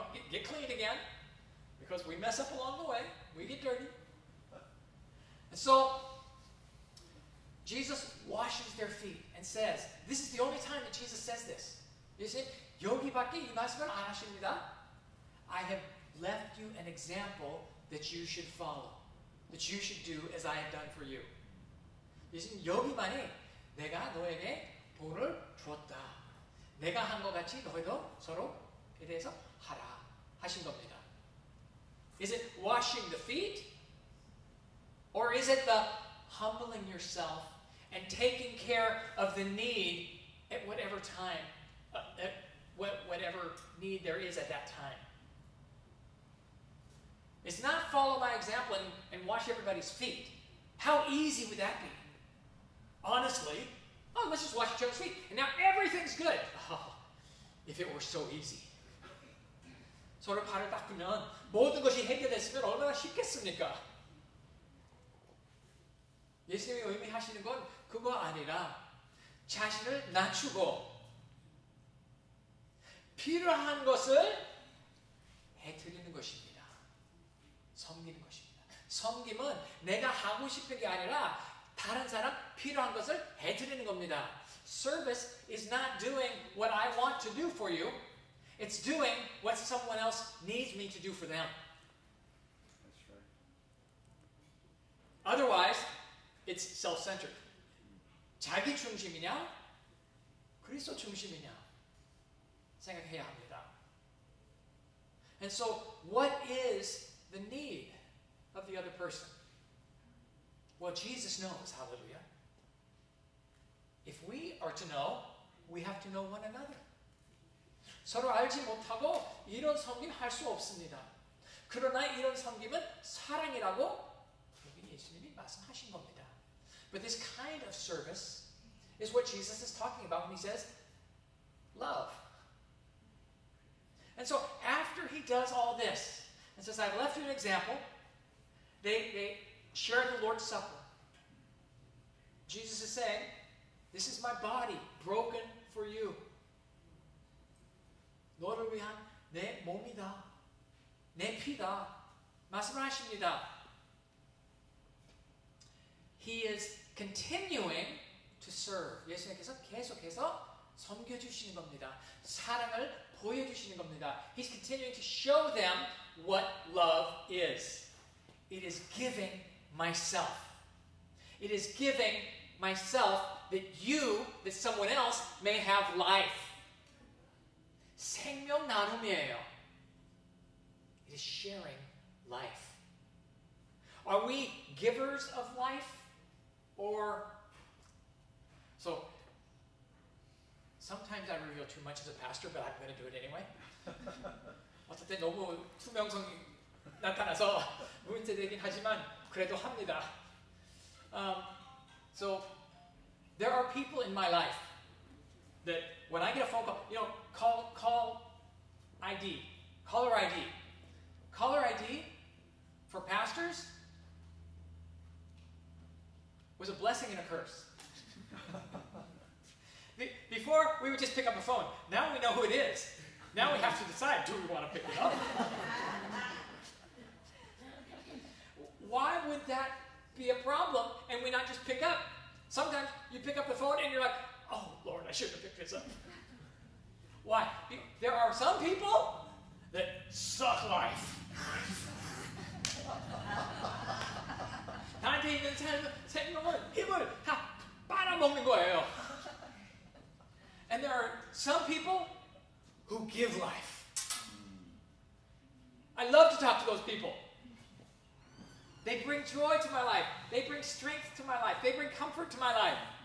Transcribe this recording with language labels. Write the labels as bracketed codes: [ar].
[en] Get clean again, because we mess up along the way. We get dirty. And so, Jesus washes their feet and says, this is the only time that Jesus says this. You see, [ko] 여기밖에 이 말씀을 안 하십니다. [en] I have left you an example that you should follow, that you should do as I have done for you. [ko] 예수님 여기만이 내가 너에게 본을 주었다. 내가 한 것 같이 너희도 서로에 대해서 하라 하신 겁니다. [en] Is it washing the feet? Or is it the humbling yourself and taking care of the need at whatever time, whatever need there is at that time? It's not follow my example and wash everybody's feet. How easy would that be? Honestly, let's just wash each other's feet, and now everything's good. Oh, if it were so easy. [ko] 서로 발을 닦으면 모든 것이 해결됐으면 얼마나 쉽겠습니까? 예수님이 의미하시는 건 그거 아니라 자신을 낮추고 필요한 것을 해드리는 것입니다. 섬기는 것입니다. 섬김은 내가 하고 싶은 게 아니라 다른 사람 필요한 것을 해드리는 겁니다. [en] Service is not doing what I want to do for you. It's doing what someone else needs me to do for them. That's right. Otherwise, it's self-centered. [ko] 자기 중심이냐? 그리스도 중심이냐? 생각해야 합니다. [en] And so, what is the need of the other person? Well, Jesus knows, hallelujah. If we are to know, we have to know one another. [ko] 서로 알지 못하고 이런 섬김 할 수 없습니다. 그러나 이런 섬김은 사랑이라고 여기 예수님이 말씀하신 겁니다. [en] But this kind of service is what Jesus is talking about when he says love. And so after he does all this and says, I've left you an example, they share the Lord's Supper. Jesus is saying, this is my body broken for you. [ko] 너를 위한 내 몸이다. 내 피다. 말씀을 하십니다. [en] He is continuing to serve. [ko] 예수님께서 계속해서 섬겨주시는 겁니다. 사랑을 보여주시는 겁니다. [en] He's continuing to show them what love is. It is giving myself. It is giving myself that someone else may have life. [ko] 생명 나눔이에요. [en] It is sharing life. Are we givers of life? Or, so, sometimes I reveal too much as a pastor, but I'm going to do it anyway. [ko] 어떨 때 너무 투명성이 나타나서 문제되긴 하지만 그래도 합니다. [en] So, there are people in my life that when I get a phone call, call ID, caller ID. Caller ID for pastors was a blessing and a curse. Before, we would just pick up a phone. Now we know who it is. Now we have to decide, do we want to pick it up? Why would that be a problem and we not just pick up? Sometimes you pick up the phone and you're like, oh, Lord, I shouldn't have picked this up. Why? There are some people that suck life. [ko] 나한테 있는 생명을, 힘을 다 빨아먹는 거예요. [en] And there are some people who give life. I love to talk to those people. They bring joy to my life. They bring strength to my life. They bring comfort to my life.